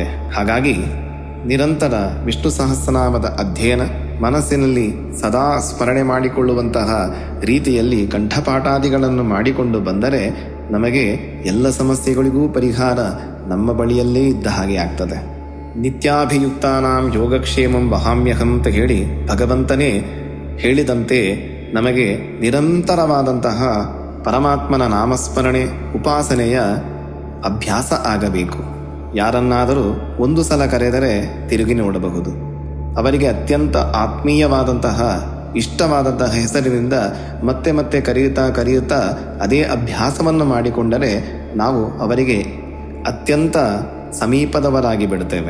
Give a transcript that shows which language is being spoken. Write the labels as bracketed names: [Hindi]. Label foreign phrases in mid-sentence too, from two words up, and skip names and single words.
[Kannada] ಹಾಗಾಗಿ ನಿರಂತರ ವಿಷ್ಣು ಸಹಸ್ರನಾಮದ ಅಧ್ಯಯನ, ಮನಸ್ಸಿನಲ್ಲಿ ಸದಾ ಸ್ಮರಣೆ ಮಾಡಿಕೊಳ್ಳುವಂತಹ ರೀತಿಯಲ್ಲಿ ಕಂಠಪಾಠಾದಿಗಳನ್ನು ಮಾಡಿಕೊಂಡು ಬಂದರೆ ನಮಗೆ ಎಲ್ಲ ಸಮಸ್ಯೆಗಳಿಗೂ ಪರಿಹಾರ ನಮ್ಮ ಬಳಿಯಲ್ಲೇ ಇದ್ದ ಹಾಗೆ ಆಗ್ತದೆ. [Sanskrit] ನಿತ್ಯಾಭಿಯುಕ್ತಾನಾಂ ಯೋಗಕ್ಷೇಮಂ ವಹಾಮ್ಯಹಂ [Kannada] ಅಂತ ಹೇಳಿ ಭಗವಂತನೇ ಹೇಳಿದಂತೆ ನಮಗೆ ನಿರಂತರವಾದಂತಹ ಪರಮಾತ್ಮನ ನಾಮಸ್ಮರಣೆ, ಉಪಾಸನೆಯ ಅಭ್ಯಾಸ ಆಗಬೇಕು. ಯಾರನ್ನಾದರೂ ಒಂದು ಸಲ ಕರೆದರೆ ತಿರುಗಿ ನೋಡಬಹುದು. ಅವರಿಗೆ ಅತ್ಯಂತ ಆತ್ಮೀಯವಾದಂತಹ ಇಷ್ಟವಾದಂತಹ ಹೆಸರಿನಿಂದ ಮತ್ತೆ ಮತ್ತೆ ಕರೆಯುತ್ತಾ ಅದೇ ಅಭ್ಯಾಸವನ್ನು ಮಾಡಿಕೊಂಡರೆ ನಾವು ಅವರಿಗೆ ಅತ್ಯಂತ ಸಮೀಪದವರಾಗಿ ಬಿಡುತ್ತೇವೆ.